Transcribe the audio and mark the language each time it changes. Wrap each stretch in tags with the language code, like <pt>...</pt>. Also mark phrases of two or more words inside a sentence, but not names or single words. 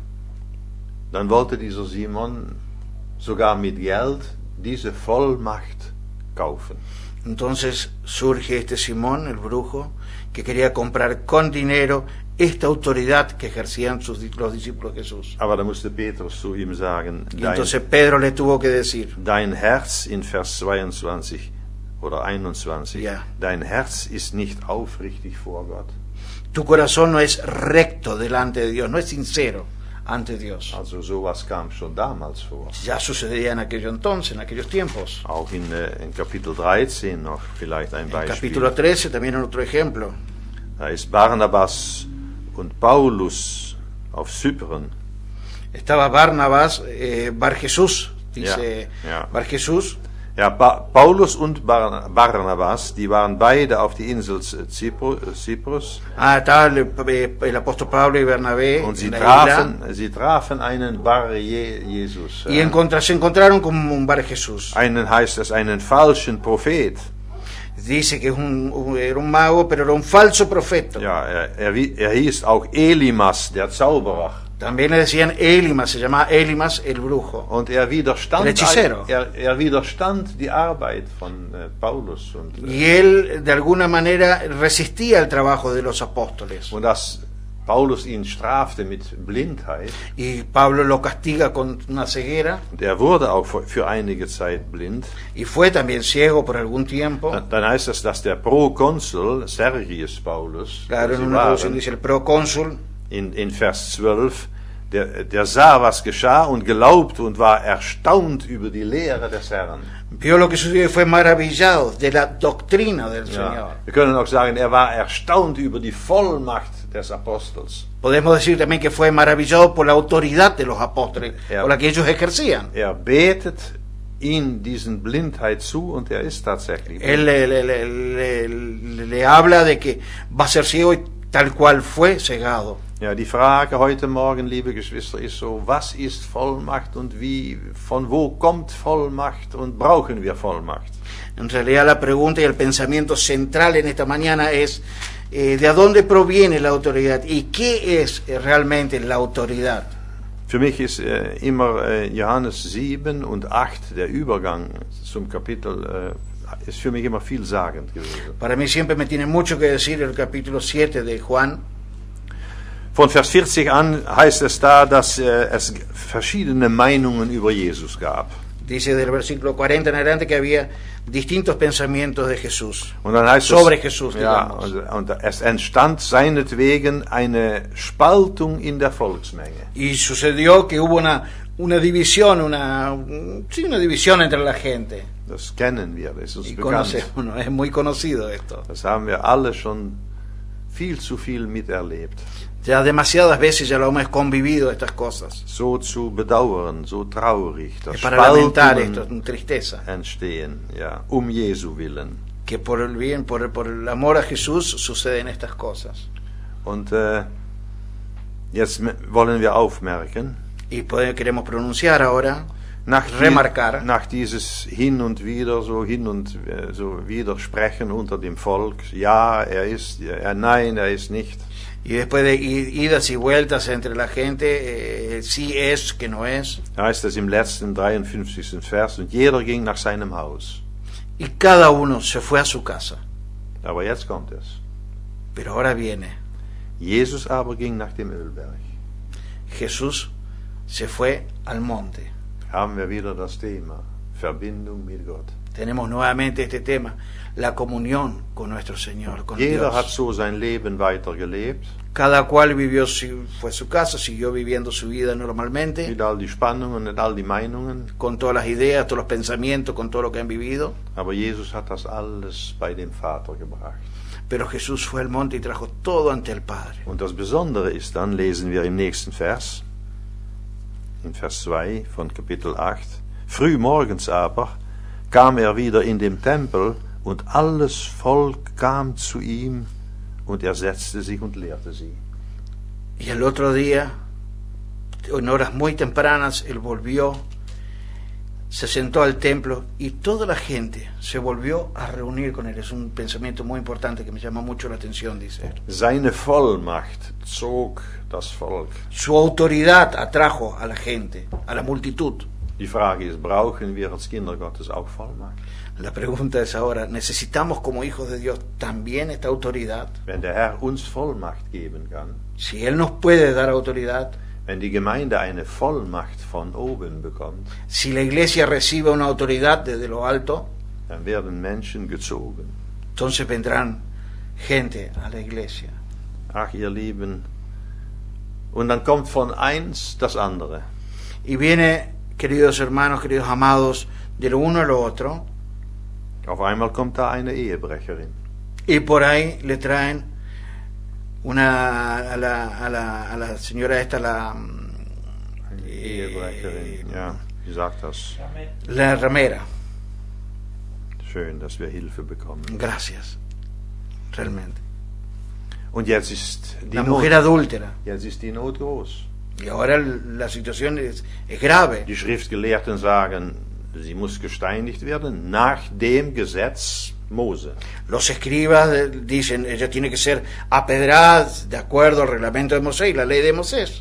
<de>dann wollte dieser Simon sogar mit Geld diese Vollmacht kaufen.</de> <es>entonces surge Simón, el brujo, que quería comprar con dinero esta autoridad que ejercían los discípulos de Jesús.</es> <de>Aber da musste Petrus zu ihm sagen,</de> <es>Y entonces Pedro le tuvo que decir,</es> <de>dein Herz in Vers 22 oder 21, Ja. dein Herz ist nicht aufrichtig vor Gott.</de> <es>tu corazón no es recto delante de Dios, no es sincero ante Dios.</es> <de>Also sowas kam schon damals vor.</de> <es>Ya sucedía en aquello entonces, en aquellos tiempos.</es> <de>Auch in Kapitel 13 noch vielleicht ein</de> <es>En</es> <de>Beispiel.</de> <es>capítulo 13 también otro ejemplo.</es> <de>Da ist Barnabas und Paulus auf Zypern.</de> <es>Estaba Barnabas, Bar Jesús, dice</es> <de>Ja.</de> <es>Bar Jesús.</es> <de>Ja, Paulus und Barnabas, die waren beide auf die Insel Zyprus</de> <es>Estaba el apóstol Pablo y Bernabé</es> <de>und</de> <es>en la isla.</es> <de>sie trafen einen Bar Jesus.</de> <es>Y se encontraron con un Bar Jesús.</es> <de>Einen heißt es, einen falschen Prophet.</de> <es>Dice que era un mago, pero era un falso profeta.</es> <de>Ja, er hieß auch Elimas, der Zauberer.</de> <es>También le decían Elimas, se llamaba Elimas el brujo.</es> <de>Und er widerstand,</de> <es>El hechicero.</es> <de>er widerstand die Arbeit von Paulus.</de> <es>Y él, de alguna manera, resistía el trabajo de los apóstoles.</es> <de>Und dass Paulus ihn strafte mit Blindheit.</de> <es>Y Pablo lo castiga con una ceguera.</es> <de>Und er wurde auch für einige Zeit blind.</de> <es>Y fue también ciego por algún tiempo.</es> <de>Dann heißt es, dass der Prokonsul Sergius Paulus,</de> <es>Claro, en una traducción dice el procónsul.</es> <de>in Vers 12, der sah, was geschah und glaubte und war erstaunt über die Lehre des Herrn.</de> <es>Vio lo que sucedió y fue maravillado de la doctrina del Señor.</es> <de>Ja, wir können auch sagen, er war erstaunt über die Vollmacht des Apostels.</de> <es>Podemos decir también que fue maravillado por la autoridad de los apóstoles, por la que ellos ejercían.</es> <de>Er betet in diesen Blindheit zu und er ist tatsächlich blind.</de> <es>Él le habla de que va a ser ciego y tal cual fue cegado.</es> <de>Ja, die Frage heute Morgen, liebe Geschwister, ist so, was ist Vollmacht und von wo kommt Vollmacht und brauchen wir Vollmacht?</de> <es>En realidad la pregunta y el pensamiento central en esta mañana es ¿de dónde proviene la autoridad? ¿Y qué es realmente la autoridad?</es> <de>Für mich ist immer Johannes 7 und 8, der Übergang zum Kapitel, ist für mich immer vielsagend gewesen.</de> <es>Para mí siempre me tiene mucho que decir el capítulo 7 de Juan.</es> <de>Von Vers 40 an heißt es da, dass es verschiedene Meinungen über Jesus gab.</de> <es>Dice del versículo 40 en adelante que había distintos pensamientos de Jesús,</es> <de>Und dann heißt</de> <es>sobre</es> <de>es,</de> <es>Jesús,</es> <de>ja,</de> <es>digamos.</es> <de>und es entstand seinetwegen eine Spaltung in der Volksmenge.</de> <es>Y sucedió que hubo una división, una división entre la gente.</es> <de>Das kennen wir, das ist uns</de> <es>Y</es> <de>bekannt.</de> <es>conocemos, ¿no? Es muy conocido esto.</es> <de>Das haben wir alle schon viel zu viel miterlebt.</de> <es>Ya demasiadas veces ya lo hemos convivido estas cosas.</es> <de>So zu bedauern, so traurig, dass</de> <es>Es para lamentar esto,</es> <de>Spaltungen</de> <es>es tristeza.</es> <de>entstehen, ja, Jesu willen.</de> <es>Que por el bien, por el amor a Jesús suceden estas cosas.</es> <de>Und jetzt wollen wir aufmerken,</de> <es>Y queremos pronunciar ahora,</es> <de>nach</de> <es>remarcar,</es> <de>nach dieses hin und wieder so Widersprechen unter dem Volk, ja, er ist, nein, er ist nicht.</de> <es>y después de idas y vueltas entre la gente, sí es, que no es.</es> <de>Da heißt es im letzten 53. Vers, und jeder ging nach seinem Haus.</de> <es>Y cada uno se fue a su casa.</es> <de>Aber jetzt kommt es.</de> <es>Pero ahora viene,</es> <de>Jesus aber ging nach dem Ölberg.</de> <es>Jesús se fue al monte.</es> <de>Haben wir wieder das Thema Verbindung mit Gott.</de> <es>Tenemos nuevamente este tema, la comunión con nuestro Señor, con</es> <de>Jeder hat</de> <es>Dios.</es> <de>so sein Leben weitergelebt,</de> <es>Cada cual vivió, fue su casa, siguió viviendo su vida normalmente,</es> <de>mit all die Spannungen und all die Meinungen.</de> <es>con todas las ideas, todos los pensamientos, con todo lo que han vivido.</es> <de>Aber Jesus hat das alles bei dem Vater gebracht.</de> <es>Pero Jesús fue al monte y trajo todo ante el Padre.</es> <de>Und das Besondere ist dann, lesen wir im nächsten Vers, in Vers 2 von Kapitel 8, früh morgens aber kam er wieder in den Tempel und alles Volk kam zu ihm und er setzte sich und lehrte sie.</de> <es>Y el otro día, en horas muy tempranas, él volvió, se sentó al templo y toda la gente se volvió a reunir con él. Es un pensamiento muy importante que me llama mucho la atención, dice él.</es> <de>Seine Vollmacht zog das Volk.</de> <es>Su autoridad atrajo a la gente, a la multitud.</es> <de>Die Frage ist, brauchen wir als Kinder Gottes auch Vollmacht?</de> <es>La pregunta es ahora, ¿necesitamos como hijos de Dios también esta autoridad?</es> <de>Wenn der Herr uns Vollmacht geben kann,</de> <es>Si Él nos puede dar autoridad,</es> <de>wenn die Gemeinde eine Vollmacht von oben bekommt,</de> <es>si la iglesia recibe una autoridad desde lo alto,</es> <de>dann werden Menschen gezogen.</de> <es>entonces vendrán gente a la iglesia.</es> <de>Ach, ihr Lieben, und dann kommt von eins das andere.</de> <es>Y viene, queridos hermanos, queridos amados, de lo uno a lo otro,</es> <de>Auf einmal kommt da eine Ehebrecherin.</de> <es>y por ahí le traen a la señora esta,</es> <de>Eine Ehebrecherin, ja, wie sagt das?</de> <es>la ramera.</es> <de>Schön, dass wir Hilfe bekommen.</de> <es>Gracias, realmente.</es> <de>Und jetzt ist die</de> <es>La</es> <de>Not,</de> <es>mujer adúltera.</es> <de>jetzt ist die Not groß.</de> <es>Y ahora la situación es grave.</es> <de>Die Schriftgelehrten sagen, sie muss gesteinigt werden nach dem Gesetz Mose.</de> <es>Los escribas dicen, ella tiene que ser apedrada de acuerdo al reglamento de Moisés y la ley de Moisés.</es>